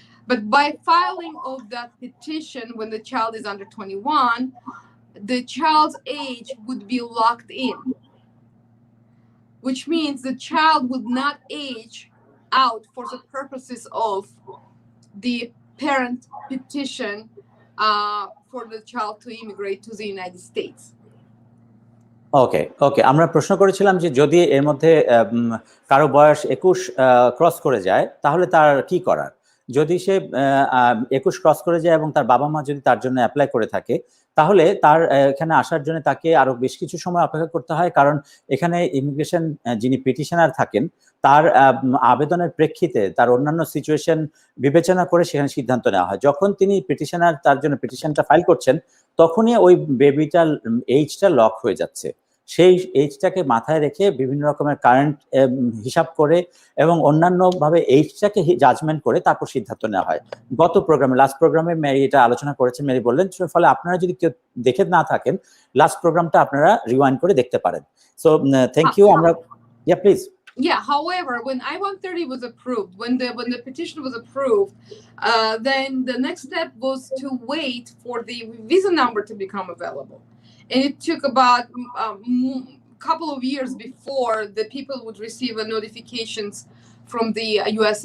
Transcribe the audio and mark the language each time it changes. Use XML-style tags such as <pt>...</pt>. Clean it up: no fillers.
<en>But by filing of that petition when the child is under 21, the child's age would be locked in, which means the child would not age out for the purposes of the parent petition for the child to immigrate to the United States.</en> <bn>ওকে ওকে, আমরা প্রশ্ন করেছিলাম যে যদি এর মধ্যে কারো বয়স 21 cross করে যায় তাহলে তার কি করার। যদি সে 21 ক্রস করে যায় এবং তার বাবা মা যদি তার জন্য অ্যাপ্লাই করে থাকে, তাহলে তার এখানে আসার জন্য তাকে আরো বেশ কিছু সময় অপেক্ষা করতে হয়, কারণ এখানে ইমিগ্রেশন যিনি পিটিশনার থাকেন তার আবেদনের প্রেক্ষিতে তার অন্যান্য সিচুয়েশন বিবেচনা করে সেখানে সিদ্ধান্ত নেওয়া হয়। যখন তিনি পিটিশনার তার জন্য পিটিশনটা ফাইল করছেন, তখনই ওই বেবিটার এইজটা লক হয়ে যাচ্ছে। সেই এইজটাকে মাথায় রেখে বিভিন্ন রকমের কারেন্ট হিসাব করে এবং অন্যান্য ভাবে এইজটাকে জাজমেন্ট করে তারপর সিদ্ধান্ত নেওয়া হয়। গত প্রোগ্রামে, লাস্ট প্রোগ্রামে মেরি এটা আলোচনা করেছেন। মেরি বললেন, ফলে আপনারা যদি কেউ দেখে না থাকেন লাস্ট প্রোগ্রামটা আপনারা রিওয়াইন্ড করে দেখতে পারেন।</bn> <en>So thank you.</en> <bn>আমরা</bn> <en>Please. Yeah, however, when I-130 was approved, when the petition was approved, then the next step was to wait for the visa number to become available. And it took about a couple of years before the people would receive notifications from the U.S.</en>